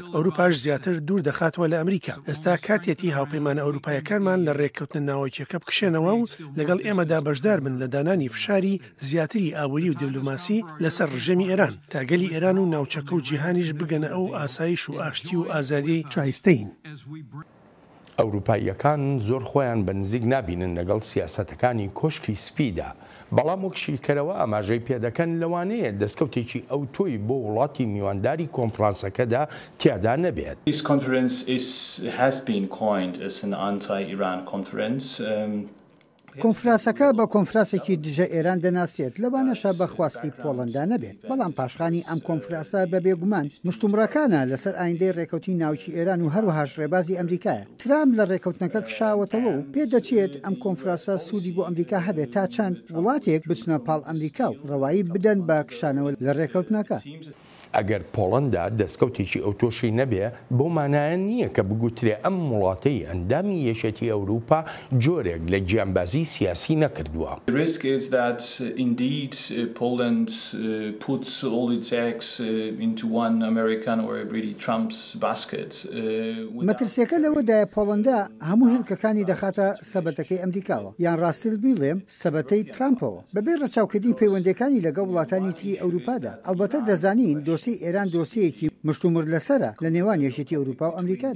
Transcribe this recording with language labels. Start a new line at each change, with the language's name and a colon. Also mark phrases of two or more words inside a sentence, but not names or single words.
Central Kurdish: ئەوروپاش زیاتر دوور دەخاتەوە لە ئەمریکا. ئێستا کاتێتی هاوپەیمانە ئەوروپایەکانمان لە ڕێککەوتنە ناوەکیەکە بکشێنەوە و لەگەڵ ئێمەدا بەشدار بن لە دانانی فشاری زیاتری ئاوری و دیپلۆماسی لەسەر ڕژێمی ئێران تاگەلی ئێران و ناوچەکە و جیهانیش بگەنە ئەو ئاسایش و ئاشتی و ئازادی شایستەین. ئەوروپاییەکان زۆر خۆیان بە نزیک نابینن لەگەڵ سیاسەتەکانی کۆشکی سپیدا بەڵام وەک شیکەرەوە ئاماژەی پێدەکەن لەوانەیە دەستکەوتێکی ئەو تۆی بۆ وڵاتی میوانداری کۆنفرانسەکەدا تیادا نەبێت.
English: This conference has been coined as an anti-Iran conference.
Central Kurdish: کۆنفرانسەکە بە کۆنفرانسێکی دژە ئێران دەناسێت لەوانەشە بە خواستی پۆڵەندا نەبێت بەڵام پاشخانی ئەم کۆنفرانسە بە بێگومان مشتومڕەکانە لەسەر ئایندەی ڕێکەوتی ناوچی ئێران و هەروەهاش ڕێبازی ئەمریکایە. ترامپ لە ڕێکەوتنەکە کشاوەتەوە و پێدەچێت ئەم کۆنفرانسە سوودی بۆ ئەمریکا هەبێت تا چەند وڵاتێک بچنە پاڵ ئەمریکا و ڕەوایی بدەن بە کشانەوە لە ڕێکەوتنەکە. ئەگەر پۆڵەندا دەستکەوتێکی ئەوتۆشی نەبێ بۆ مانایە نییە کە بگوترێ ئەم وڵاتەی ئەندامی یەکێتی ئەوروپا جۆرێک لە گیانبازی سیاسی نەکردووە.
English: The risk is that indeed Poland puts all its eggs into one American or really Trump's basket.
Central Kurdish: مەترسیەکە لەوەدایە پۆڵەندا هەموو هێلکەکانی دەخاتە سەبەتەکەی ئەمریکاوە یان ڕاستیل بیڵێم سەبەتەی ترامپەوە بەبێ ڕەچاوکردنی پەیوەندەکانی لەگەڵ وڵاتانی تری ئەوروپادا. ئەلبەتە دەزانین دۆسی ئێران دۆسیەکی مشتومڕ لەسەرە لە نێوان یەکێتی ئەوروپا و ئەمریکادا.